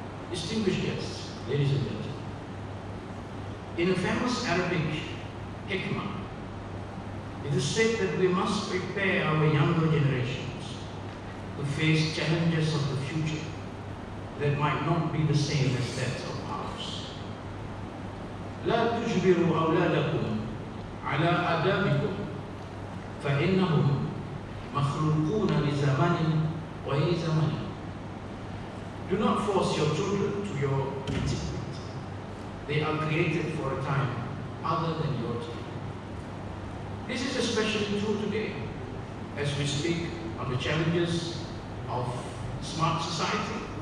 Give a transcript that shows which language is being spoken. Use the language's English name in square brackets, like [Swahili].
[English] Distinguished guests, ladies and gentlemen, in a famous Arabic hikmah, it is said that we must prepare our younger generations to face challenges of the future that might not be the same as that of ours. [Arabic] لا تجبروا أولادكم على آدابكم فإنهم مخلوقون لزمان غير زمان. [English] Do not force your children to your achievement. They are created for a time other than your time. This is especially true today as we speak on the challenges of smart society.